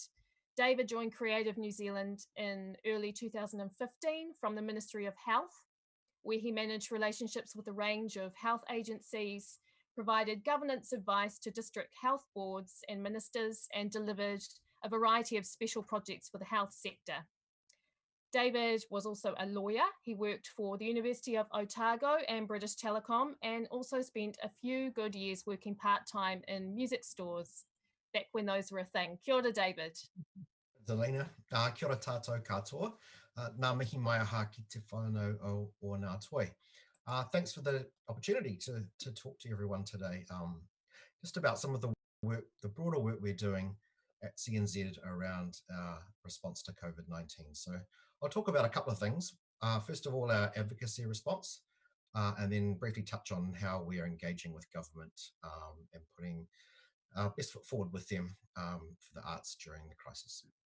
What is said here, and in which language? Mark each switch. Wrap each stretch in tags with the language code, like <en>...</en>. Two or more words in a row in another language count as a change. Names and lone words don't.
<en>David joined Creative New Zealand in early 2015 from the Ministry of Health, where he managed relationships with a range of health agencies, provided governance advice to district health boards and ministers, and delivered a variety of special projects for the health sector. David was also a lawyer. He worked for the University of Otago and British Telecom, and also spent a few good years working part-time in music stores, back when those were a thing.</en> <mi>Kia ora, David. Delina, kia ora tātou katoa. Nā mihi mai aha ki te whānau o ngā toi.</mi> <en>Thanks for the opportunity to talk to everyone today, just about some of the work, the broader work we're doing at CNZ around our response to COVID-19. So I'll talk about a couple of things. First of all, our advocacy response, and then briefly touch on how we are engaging with government and putting our best foot forward with them for the arts during the crisis.</en>